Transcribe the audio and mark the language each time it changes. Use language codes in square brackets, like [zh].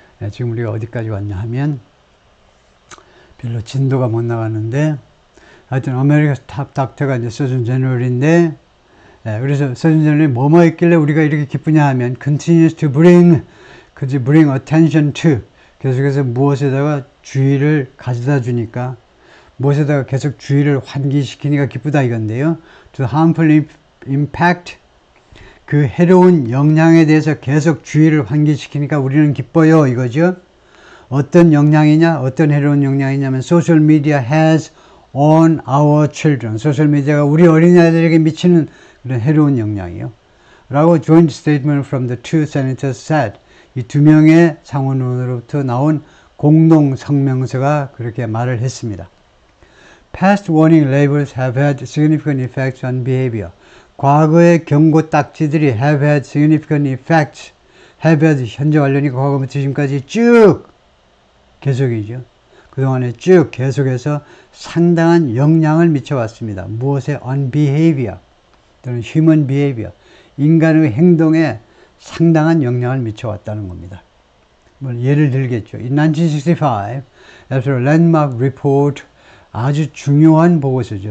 [ko] 지금 우리가 어디까지 왔냐 하면 별로 진도가 못 나가는데 하여튼 아메리카 탑 닥터가 이제 서전 제너럴인데 그래서 서전 제너럴이 뭐뭐 했길래 우리가 이렇게 기쁘냐 하면 [en] continues to bring attention to [ko] 계속해서 무엇에다가 주의를 가져다 주니까 무엇에다가 계속 주의를 환기시키니까 기쁘다 이건데요. [en] to harmful impact [ko] 그 해로운 영향에 대해서 계속 주의를 환기시키니까 우리는 기뻐요 이거죠. 어떤 영향이냐? 어떤 해로운 영향이냐면 [en] social media has on our children. [ko] 소셜미디어가 우리 어린아이들에게 미치는 그런 해로운 영향이요. [en] 라고 joint statement from the two senators said. [ko] 이 두 명의 상원의원으로부터 나온 공동 성명서가 그렇게 말을 했습니다. [en] Past warning labels have had significant effects on behavior. [ko] 과거의 경고 딱지들이 [en] have had significant effects. have had [ko] 현재 완료니까 과거부터 지금까지 쭉 계속이죠. 그동안에 쭉 계속해서 상당한 영향을 미쳐왔습니다. 무엇에? on behavior 또는 [en] human behavior. [ko] 인간의 행동에 상당한 영향을 미쳐왔다는 겁니다. 뭐 예를 들겠죠. [en] In 1965, after a landmark report, [ko] 아주 중요한 보고서죠.